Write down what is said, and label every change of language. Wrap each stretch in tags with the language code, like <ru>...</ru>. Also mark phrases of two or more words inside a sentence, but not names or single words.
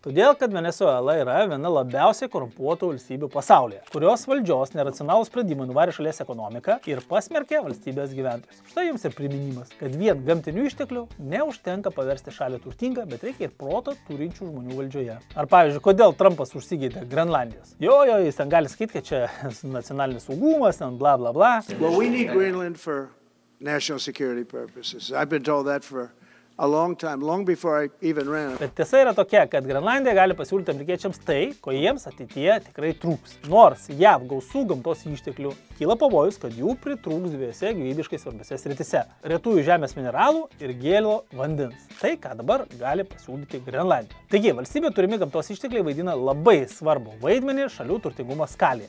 <lt>Todėl, kad Venesuela yra viena labiausiai korumpuotų valstybių pasaulyje, kurios valdžios neracionalūs sprendimai nuvarė šalies ekonomiką ir pasmerkė valstybės gyventojus. Štai jums ir priminimas, kad vien gamtinių išteklių neužtenka paversti šalį turtingą, bet reikia ir proto turinčių žmonių valdžioje. Ar pavyzdžiui, kodėl Trumpas užsigeidė Grenlandijos? Jo, jis ten gali sakyti, kad čia nacionalinis saugumas, ten bla bla bla.</lt> <en>Well, we need Greenland for national security purposes. I've been told that for a long time, long before I even ran.</en> <lt>Bet tiesa yra tokia, kad Grenlandija gali pasiūlyti amerikiečiams tai, ko jiems ateityje tikrai trūks. Nors JAV gausų gamtos išteklių, kyla pavojus, kad jų pritrūks dviejose gyvybiškai svarbiose srityse - retųjų žemės mineralų ir gėlo vandens. Tai, ką dabar gali pasiūlyti Grenlandija. Taigi, valstybė turimi gamtos ištekliai vaidina labai svarbu vaidmenį šalių turtingumo skalėje.</lt>